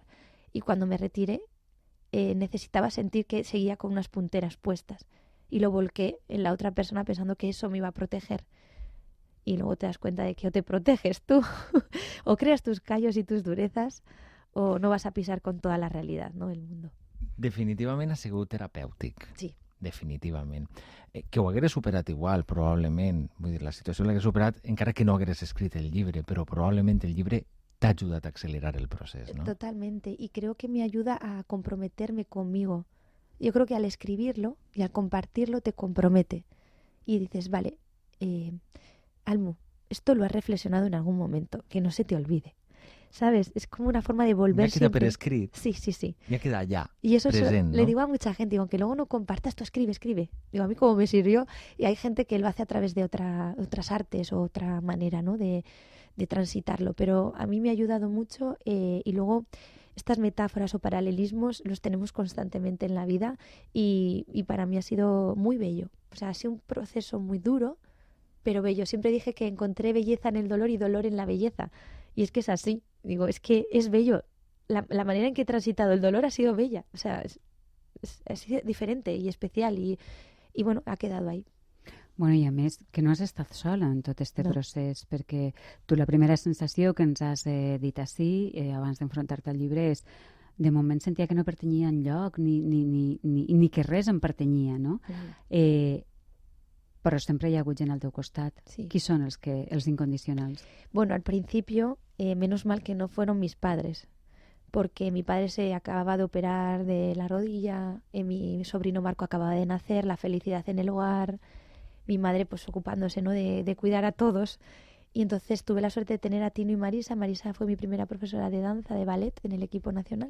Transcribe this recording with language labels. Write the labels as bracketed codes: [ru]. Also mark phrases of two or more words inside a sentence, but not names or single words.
[es] Y cuando me retiré, necesitaba sentir que seguía con unas punteras puestas. Y lo volqué en la otra persona pensando que eso me iba a proteger. Y luego te das cuenta de que o te proteges tú, o creas tus callos y tus durezas, o no vas a pisar con toda la realidad, no, del mundo. [ca] Definitivament ha sigut terapèutic. Sí. Definitivament. Que ho hagués superat igual, probablement. Vull dir, la situació l'hagués superat encara que no hagués escrit el llibre, però probablement el llibre t'ha ajudat a accelerar el procés, ¿no? [es] Totalmente. Y creo que me ayuda a comprometerme conmigo. Yo creo que al escribirlo y al compartirlo te compromete. Y dices, vale, Almu, esto lo has reflexionado en algún momento, que no se te olvide. ¿Sabes? Es como una forma de volver siempre. Ya queda [ca] per escrit. [es] Sí, sí, sí. Ya queda allá, y eso [ca] present, ¿no? [es] Le digo a mucha gente, digo, aunque luego no compartas, tú escribe. Digo, a mí como me sirvió. Y hay gente que lo hace a través de otras artes o otra manera, ¿no? De transitarlo. Pero a mí me ha ayudado mucho y luego estas metáforas o paralelismos los tenemos constantemente en la vida y para mí ha sido muy bello. O sea, ha sido un proceso muy duro, pero bello. Siempre dije que encontré belleza en el dolor y dolor en la belleza. Y es que es así. Digo, es que es bello. La manera en que he transitado el dolor ha sido bella. O sea, ha sido diferente y especial. Y I bueno, ha quedado ahí. [ca] Bueno, i a més, que no has estat sola en tot este procés, perquè tu la primera sensació que ens has dit així, abans d'enfrontar-te al llibre, és de moment sentia que no pertanyia enlloc, ni que res em pertanyia, no? Però sempre hi ha hagut gent al teu costat. Sí. Qui són els incondicionals? [es] Bueno, al principio, menos mal que no fueron mis padres, porque mi padre se acababa de operar de la rodilla, mi sobrino Marco acababa de nacer, la felicidad en el hogar, mi madre pues ocupándose, ¿no?, de cuidar a todos. Y entonces tuve la suerte de tener a Tino y Marisa. Marisa fue mi primera profesora de danza, de ballet en el equipo nacional.